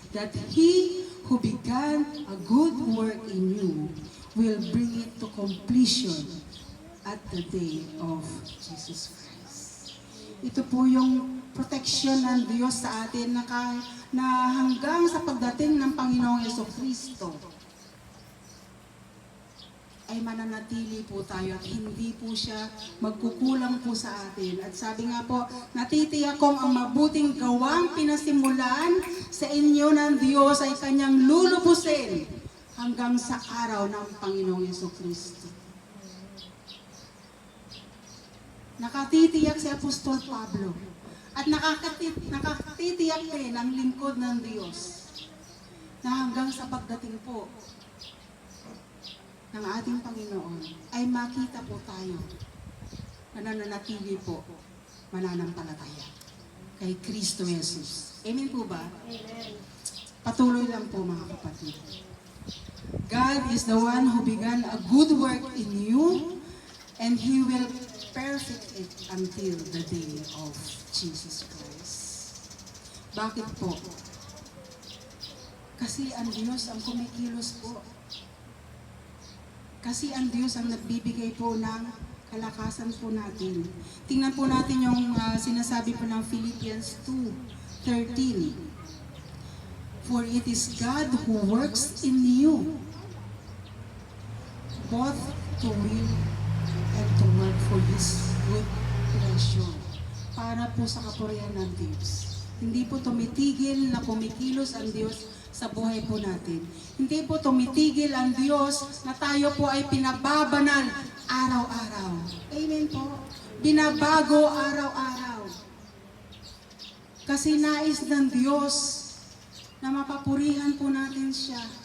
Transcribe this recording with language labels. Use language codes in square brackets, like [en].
[en] That He who began a good work in you will bring it to completion at the day of Jesus Christ. [tl] Ito po yung protection ng Diyos sa atin na hanggang sa pagdating ng Panginoong Jesucristo ay mananatili po tayo at hindi po siya magkukulang po sa atin. At sabi nga po, natitiyak kong ang mabuting gawang pinasimulan sa inyo ng Diyos ay kanyang lulubusin hanggang sa araw ng Panginoong Jesucristo. Nakatitiyak si Apostol Pablo at nakatitiyak din ang lingkod ng Diyos na hanggang sa pagdating po ng ating Panginoon ay makita po tayo na nananatili po mananampalataya kay Kristo Jesus. Amen po ba? Amen. Patuloy lang po mga kapatid. [en] God is the one who began a good work in you and He will perfect it until the day of Jesus Christ. [tl] Bakit po? Kasi ang Diyos ang kumikilos po. Kasi ang Diyos ang nagbibigay po ng kalakasan po natin. Tingnan po natin yung sinasabi po ng Philippians 2:13. [en] For it is God who works in you, both to will and to work for His good pleasure. [tl] Para po sa kapurihan ng Diyos. Hindi po tumitigil na kumikilos ang Diyos sa buhay po natin. Hindi po tumitigil ang Diyos na tayo po ay pinababanal araw-araw. Amen po. Binabago araw-araw. Kasi nais ng Diyos na mapapurihan po natin siya.